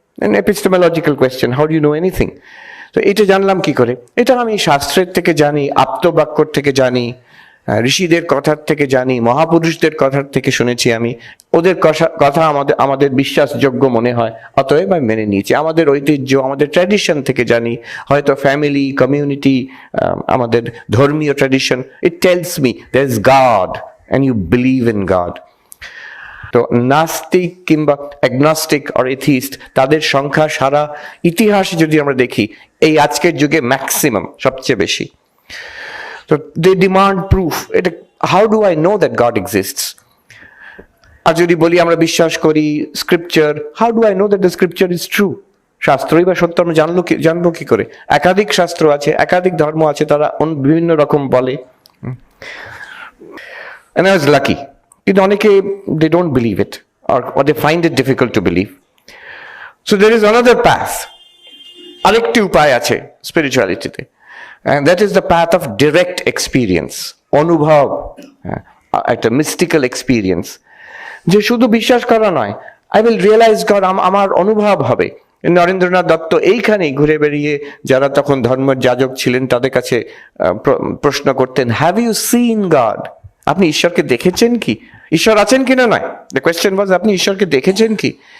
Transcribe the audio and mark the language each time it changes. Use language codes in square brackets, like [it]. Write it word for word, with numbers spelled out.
[en] An epistemological question, how do you know anything? [bn] তো এটা জানলাম কি করে? এটা আমি শাস্ত্রের থেকে জানি, আপ্তবাক্যর থেকে জানি, ঋষিদের কথার থেকে জানি, মহাপুরুষদের কথার থেকে শুনেছি আমি, ওদের কথা আমাদের আমাদের বিশ্বাসযোগ্য মনে হয়, অতএব আমি মেনে নিয়েছি। আমাদের ঐতিহ্য, আমাদের ট্র্যাডিশন থেকে জানি, হয়তো ফ্যামিলি, কমিউনিটি, আমাদের ধর্মীয় tradition, [en] It tells me there is God and you believe in God. [bn] তো নাস্তিক কিংবা অ্যাগনস্টিক অর এথিস্ট, তাদের সংখ্যা সারা ইতিহাসে যদি আমরা দেখি, এই আজকের যুগে ম্যাক্সিমাম, সবচেয়ে বেশি। [en] তো they demand proof, এটা how do I know that God exists? [bn] আর যদি বলি আমরা বিশ্বাস করি [en] Scripture, how do I know that the scripture is true? [bn] শাস্ত্রই বা সত্য আমরা জানলো কি জানবো কি করে? একাধিক শাস্ত্র আছে, একাধিক ধর্ম আছে, তারা বিভিন্ন রকম বলে। [en] And I was lucky. In Anike, they don't believe it, or, or they find it difficult to believe. So there is another path, [bn] arekti upay ache spirituality te, [en] and that is the path of direct experience, anubhav, at a mystical experience. [bn] Je shudhu bishwash kora noy, [en] I will realize God, [bn] amar anubhav hobe. Narendranath Dutta এইখানেই ঘুরে বেরিয়ে, যারা তখন ধর্মের যাজক ছিলেন, তাদের কাছে প্রশ্ন করতেন, [en] Have you seen God? [bn] আপনি ঈশ্বরকে দেখেছেন কি? ঈশ্বর আছেন কি না নয়, [en] the question was, [bn] আপনি ঈশ্বরকে দেখেছেন কি?